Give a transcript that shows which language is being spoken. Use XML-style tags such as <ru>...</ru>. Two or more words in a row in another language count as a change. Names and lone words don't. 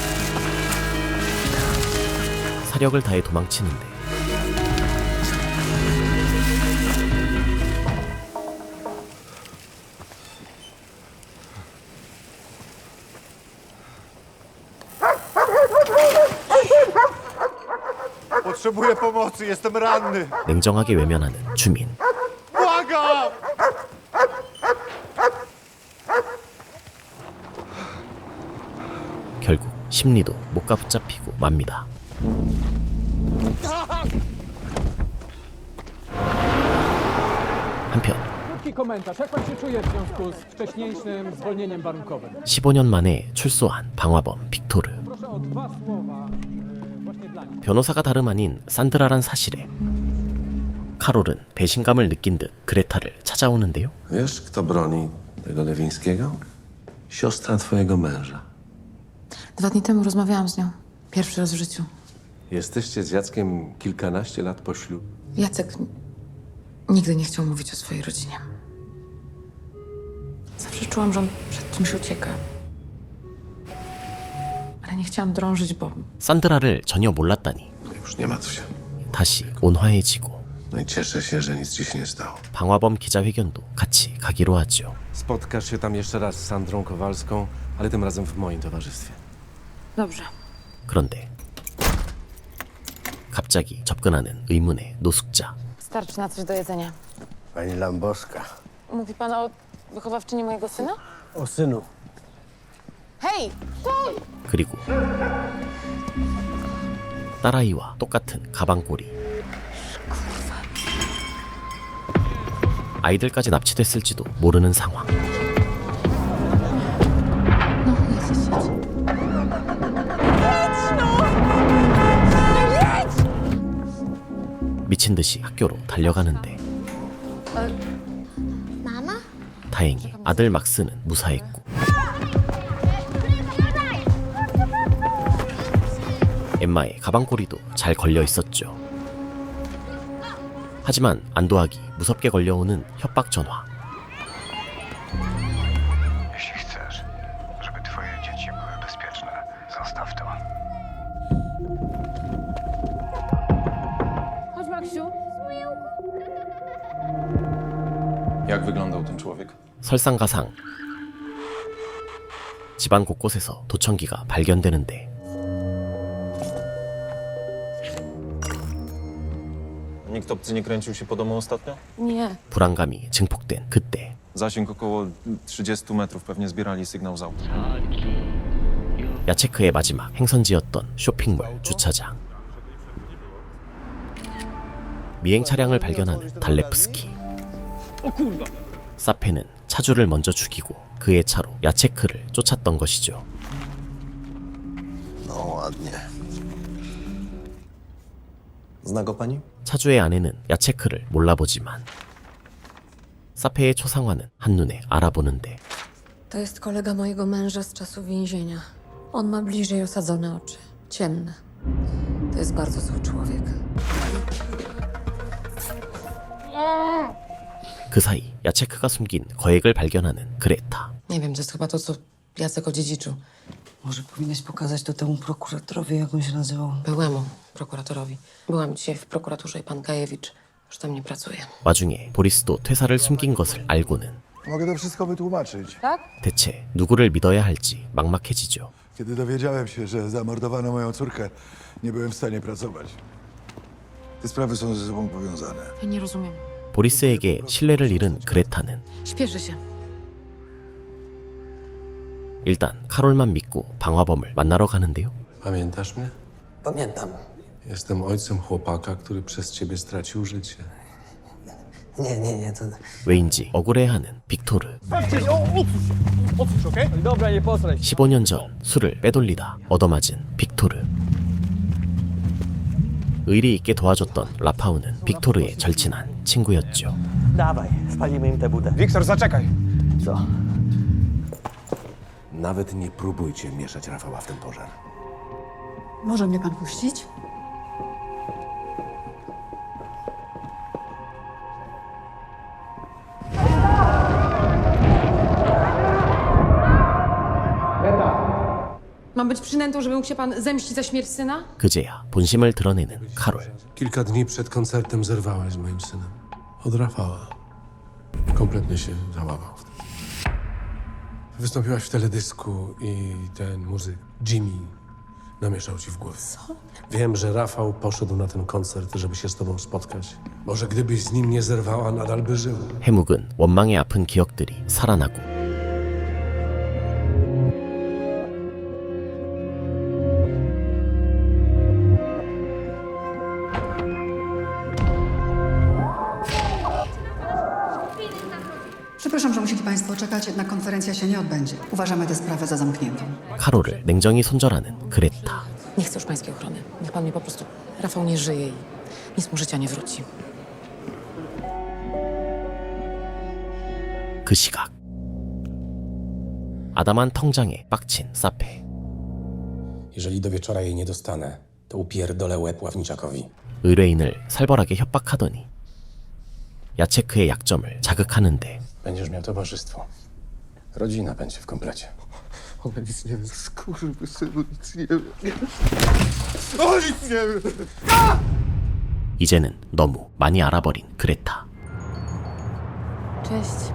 <ko>사력을 다해 도망치는데</ko> <pl>Potrzebuję pomocy, jestem ranny.</pl> <ko>냉정하게 외면하는 주민.</ko> <pl>Błagam!</pl> <ko>결국 심리도 못 가붙잡히고 맙니다. 한편</ko> <pl>Krótki komentarz. Jak pan się czuje w związku z wcześniejszym zwolnieniem warunkowym?</pl> <ko>15년 만에 출소한 방화범 빅토르.</ko> <pl>Proszę o 2 słowa właśnie dla nich.</pl> <ko>변호사가 다름 아닌 산드라란 사실에 카롤은 배신감을 느낀 듯 그레타를 찾아오는데요.</ko> <pl>Wiesz, kto broni tego Lewińskiego? Siostra twojego męża. 2 dni temu rozmawiałam z nią. Pierwszy raz w życiu. Jesteście z Jackiem kilkanaście lat po ślubie. Jacek nigdy nie chciał mówić o swojej rodzinie. Zawsze czułam, że on przed czymś ucieka. Ale nie chciałam drążyć, bo</pl> <ko>산드라를 전혀 몰랐다니</ko> <pl>Już nie ma co się.</pl> <ko>다시 온화해지고</ko> <pl>No i cieszę się, że nic ci się nie stało.</pl> <ko>방화범 기자회견도 같이 가기로 하죠.</ko> <pl>Spotkasz się tam jeszcze raz z Sandrą Kowalską, ale tym razem w moim towarzystwie. dobrze.</pl> <ko>그런데 갑자기 접근하는 의문의 노숙자.</ko> <pl>Starczy na coś do jedzenia. Pani Lamboska. Mówi pan o wychowawczyni mojego syna? O synu. Hej! Stój!</pl> <ko>그리고 딸아이와 똑같은 가방꼬리. 아이들까지 납치됐을지도 모르는 상황.</ko> <pl>No, jedź.</pl> <ko>미친 듯이 학교로 달려가는데</ko> <pl>Mama?</pl> <ko>다행히 아들 막스는 무사했고 엠마의 가방꼬리도 잘 걸려 있었죠. 하지만 안도하기 무섭게 걸려오는 협박 전화.</ko> <pl>Jeśli chcesz, żeby twoje dzieci były bezpieczne, zostaw to. Chodź, Maksiu. Jak wyglądał ten człowiek?</pl> <ko>설상가상. 집안 곳곳에서 도청기가 발견되는데</ko> <pl>Nikt obcy nie kręcił się po domu ostatnio? Nie.</pl> <ko>불안감이 증폭된 그때</ko> <pl>Zasięg około 30 metrów, pewnie zbierali sygnał z auta.</pl> <ko>야체크의 마지막 행선지였던 쇼핑몰 주차장. 미행 차량을 발견하는 달레프스키. 사페는 차주를 먼저 죽이고 그의 차로 야체크를 쫓았던 것이죠.</ko> <pl>No ładnie. Zna go pani?</pl> <ko>차주의 아내는 야체크를 몰라보지만 사페의 초상화는 한눈에 알아보는데</ko> <pl>To jest kolega mojego męża z czasów więzienia. On ma bliżej osadzone oczy. Ciemne. To jest bardzo zły człowiek.</pl> <ko>그 사이 야체크가 숨긴 거액을 발견하는 그레타.</ko> <pl>Nie wiem, to jest chyba to, co Jacek odziedziczył. Może powinnaś pokazać to temu prokuratorowi, jak on się nazywał. Byłemu prokuratorowi. Byłam dzisiaj w prokuraturze i pan Gajewicz już tam nie pracuje.</pl> <ko>와중에 보리스도 퇴사를 숨긴 것을 알고는</ko> <pl>Mogę to wszystko wytłumaczyć. Tak?</pl> <ko>대체 누구를 믿어야 할지 막막해지죠.</ko> <pl>Kiedy dowiedziałem się, że zamordowano moją córkę, nie byłem w stanie pracować. Te sprawy są ze sobą powiązane. Ja nie rozumiem.</pl> <ko>보리스에게 신뢰를 잃은 그레타는</ko> <pl>Śpieszy się.</pl> <ko>일단 카롤만 믿고 방화범을 만나러 가는데요.</ko> <pl>Pamiętasz mnie? Pamiętam. Jestem ojcem chłopaka, który przez ciebie stracił życie. Nie, to...</pl> <ko>왜인지 억울해하는 빅토르.</ko> <pl>Odsuń, okej? Dobra, nie posraj się.</pl> <ko>15년 전 술을 빼돌리다 얻어맞은 빅토르. 의리 있게 도와줬던 라파우는 빅토르의 절친한 친구였죠.</ko> <pl>Dawaj, spalimy im tę budę. Wiktor, zaczekaj! Co? Nawet nie próbujcie mieszać Rafała w ten pożar. Może mnie pan puścić? Mam być przynętą, żeby mógł się pan zemścić za śmierć syna?</pl> <ko>그제야 본심을 드러내는 카롤.</ko> <pl>Kilka dni przed koncertem zerwałaś z moim synem. Od Rafała. Kompletnie się załamał. Wystąpiłaś w teledysku i ten muzyk Jimmy namieszał ci w głowie. Co? Wiem, że Rafał poszedł na ten koncert, żeby się z tobą spotkać. Może gdybyś z nim nie zerwała, nadal by żył.</pl> <ko>해묵은 원망에 아픈 기억들이 살아나고</ko> <pl>Przepraszam, że musieli Państwo czekać, jednak konferencja się nie odbędzie. Uważamy tę sprawę za zamkniętą.</pl> <ko>카롤을 냉정히 손절하는 그레타.</ko> <pl>Nie chcę już pańskiej ochrony. Niech pan mnie po prostu... Rafał nie żyje i nic mu życia nie wróci.</pl> <ko>그 시각 아담한 통장에 빡친 사페.</ko> <pl>Jeżeli do wieczora jej nie dostanę, to upierdolę łeb ławniczakowi.</pl> <ko>의뢰인을 살벌하게 협박하더니 야체크의 약점을 자극하는데</ko> <pl>Będziesz miał towarzystwo. Rodzina będzie w komplecie. Ona nic nie wie. Skurwysynu, nic nie wie. O, nic nie wie!</pl> <ko>이제는 너무 많이 알아버린 그레타.</ko> <pl>Cześć.</pl>